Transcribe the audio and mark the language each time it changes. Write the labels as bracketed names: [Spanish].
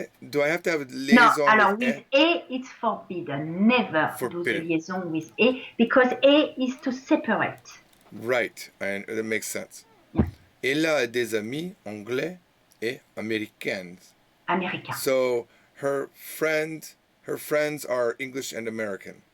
[English] Do I have to have a liaison? No, alors with A, it's forbidden. Never do the liaison with A, because A is to separate. Right, and that makes sense. Yeah. [French] Elle a des amis anglais et américains. Américain. [English] So her friends are English and American.